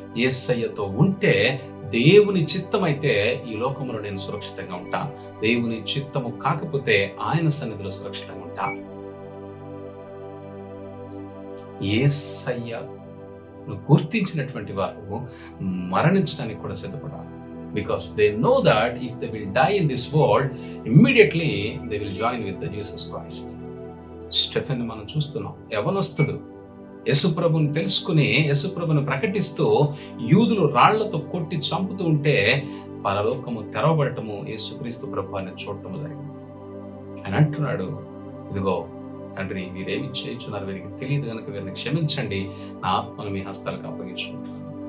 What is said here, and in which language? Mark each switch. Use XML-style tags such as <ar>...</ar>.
<te>యేసయ్యతో ఉంటే దేవుని చిత్తమైతే ఈ లోకంలో నేను సురక్షితంగా ఉంటా. దేవుని చిత్తము కాకపోతే ఆయన సన్నిధిలో సురక్షితంగా ఉంటా. యేసయ్యను గుర్తించినటువంటి వారు మరణించడానికి కూడా సిద్ధపడాలి.</te> <en>Because they know that if they will die in this world, immediately they will join with the Jesus Christ.</en> <te>Stephen మనం చూస్తున్నాం. యవనస్తుడు యేసుప్రభుని తెలుసుకుని యేసుప్రభుని ప్రకటిస్తూ యూదులు రాళ్లతో కొట్టి చంపుతూ ఉంటే పరలోకము తెరవబడటము, యేసుక్రీస్తు ప్రభువాన్ని చూడటము జరిగింది. ఆయన అంటున్నాడు, ఇదిగో తండ్రి, వీరేమి చేయించున్నారు, వీరికి తెలియదు కనుక వీరిని క్షమించండి, నా ఆత్మను మీ హస్తాలకు అప్పగించుకుంటున్నాను.</te>